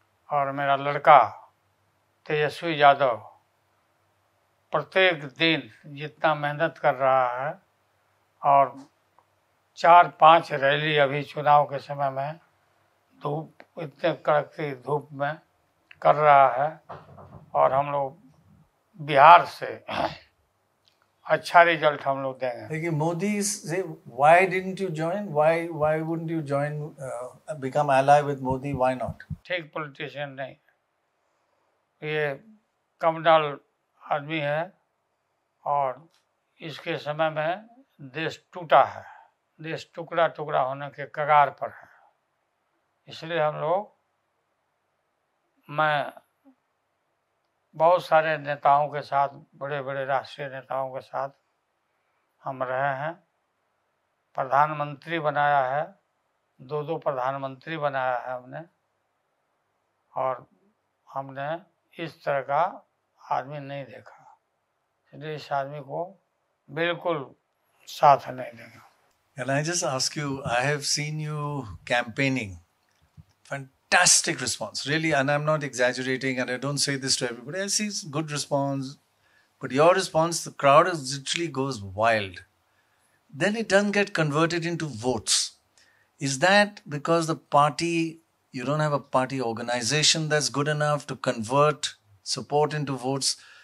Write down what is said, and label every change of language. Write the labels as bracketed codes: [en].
[hi] और मेरा लड़का तेजस्वी यादव प्रत्येक दिन जितना मेहनत कर रहा है और 4-5 रैली अभी चुनाव के समय में धूप, इतने कड़कती धूप में कर रहा है, और हम लोग बिहार से अच्छा रिजल्ट हम लोग देंगे। [en] Like Modi say, why didn't you join? Why wouldn't you join, become ally with Modi? Why not? [hi] ठीक पॉलिटिशियन नहीं, ये कमडाल आदमी है और इसके समय में देश टूटा है, देश टुकड़ा टुकड़ा होने के कगार पर है। इसलिए हम लोग, मैं बहुत सारे नेताओं के साथ, बड़े बड़े राष्ट्रीय नेताओं के साथ हम रहे हैं। प्रधानमंत्री बनाया है, 2 प्रधानमंत्री बनाया है हमने, और हमने इस तरह का आदमी नहीं देखा, इसलिए इस आदमी को बिल्कुल साथ नहीं देगा। [en] Can I just ask you, I have seen you campaigning. Fantastic response, really, and I'm not exaggerating, and I don't say this to everybody. I see good response, but your response, the crowd literally goes wild. Then it doesn't get converted into votes. Is that because the party, you don't have a party organization that's good enough to convert support into votes?